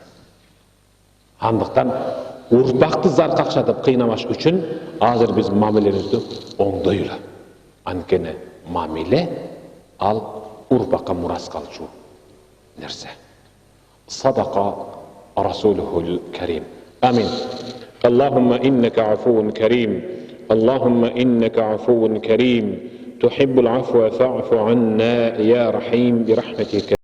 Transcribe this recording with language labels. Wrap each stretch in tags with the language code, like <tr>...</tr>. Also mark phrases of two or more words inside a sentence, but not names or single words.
<ky>Андыктан урпакты зар какшатып кыйнамаш үчүн азыр биз мамилебизди оңдойлу. Анткени мамиле ал урпакка мурас калчу нерсе.</ky> <ar>صدق رسوله الكريم. آمين. اللهم إنك عفو كريم. اللهم إنك عفو كريم. تحب العفو فاعف عنا يا رحيم برحمتك.</ar>